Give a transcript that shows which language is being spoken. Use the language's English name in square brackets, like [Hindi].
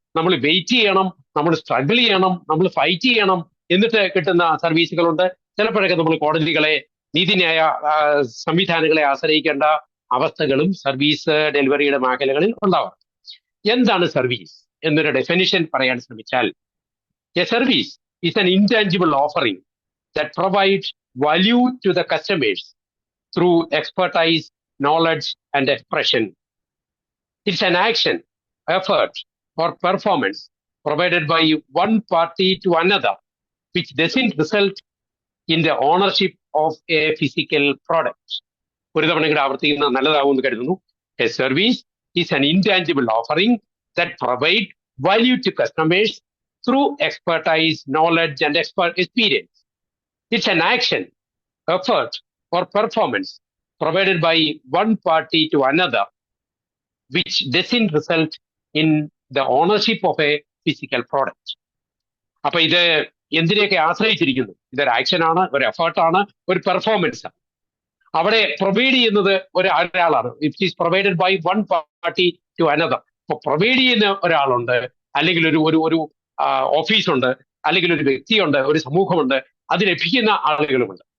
[Malayalam] നമ്മൾ വെയിറ്റ് ചെയ്യണം, നമ്മൾ സ്ട്രഗിൾ ചെയ്യണം, നമ്മൾ ഫൈറ്റ് ചെയ്യണം, എന്നിട്ട് കിട്ടുന്ന സർവീസുകളുണ്ട്. ചിലപ്പോഴൊക്കെ നമ്മൾ കോടതികളെ, നീതിന്യായ സംവിധാനങ്ങളെ ആശ്രയിക്കേണ്ട അവസ്ഥകളും സർവീസ് ഡെലിവറിയുടെ മേഖലകളിൽ ഉണ്ടാവാം. എന്താണ് സർവീസ് എന്നൊരു ഡെഫിനിഷൻ പറയാൻ ശ്രമിച്ചാൽ, [English] A service is an intangible offering that provide value to the customers through expertise, knowledge, and expression. It's an action, effort, or performance provided by one party to another, which doesn't result in the ownership of a physical product. [Malayalam] ഒരു തവണ കൂടെ ആവർത്തിക്കുന്നത് നല്ലതാവുമെന്ന് കരുതുന്നു. [English] A service is an intangible offering that provide value to customers through expertise, knowledge, and experience. It's an action, effort, or performance provided by one party to another, which doesn't result in the ownership of a physical product. [Malayalam] അപ്പൊ ഇത് എന്തിനെയൊക്കെ ആശ്രയിച്ചിരിക്കുന്നു? ഇതൊരു ആക്ഷനാണ്, ഒരു എഫേർട്ടാണ്, ഒരു performance ആണ്. അവിടെ provide ചെയ്യുന്നത് ഒരാളാണ്. [English] It is provided by one party to another. [Malayalam] ഇപ്പൊ പ്രൊവൈഡ് ചെയ്യുന്ന ഒരാളുണ്ട്, അല്ലെങ്കിൽ ഒരു ഓഫീസുണ്ട്, അല്ലെങ്കിൽ ഒരു വ്യക്തിയുണ്ട്, ഒരു സമൂഹമുണ്ട്, അത് ലഭിക്കുന്ന ആളുകളുമുണ്ട്.